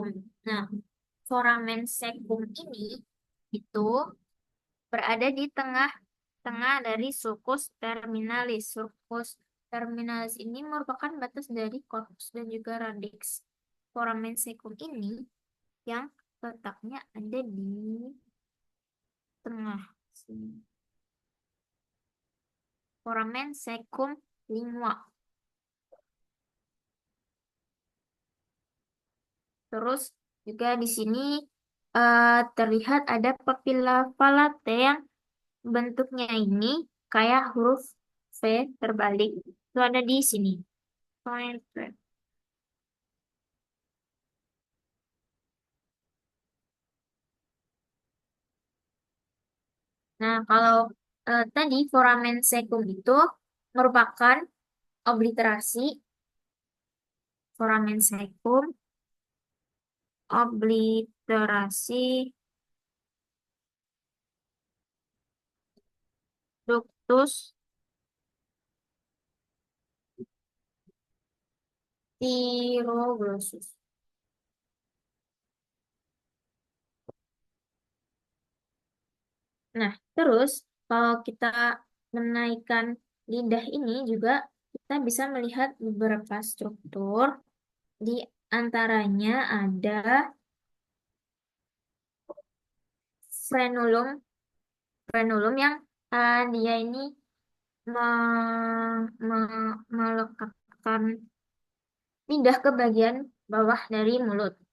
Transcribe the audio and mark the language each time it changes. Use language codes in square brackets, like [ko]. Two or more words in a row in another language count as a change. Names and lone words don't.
[id] Nah, [la] foramen secum [id] ini itu berada di tengah-tengah dari [la] sulcus terminalis. Sulcus terminalis [id] ini merupakan batas dari corpus dan juga radix. [la] Foramen secum [id] ini yang letaknya ada di tengah sini. [la] Foramen secum lingua. [id] Terus juga di sini terlihat ada [la] papilla palate [id] yang bentuknya ini kayak huruf V terbalik. Itu ada di sini. Nah, kalau tadi [la] foramen secum [id] itu merupakan obliterasi [la] foramen secum, [id] obliterasi [la] ductus thyroglossus. [id] Nah, terus kalau kita menaikkan lidah ini juga kita bisa melihat beberapa struktur. Di antaranya ada frenulum, frenulum yang dia ini melekatkan lidah ke bagian bawah dari mulut.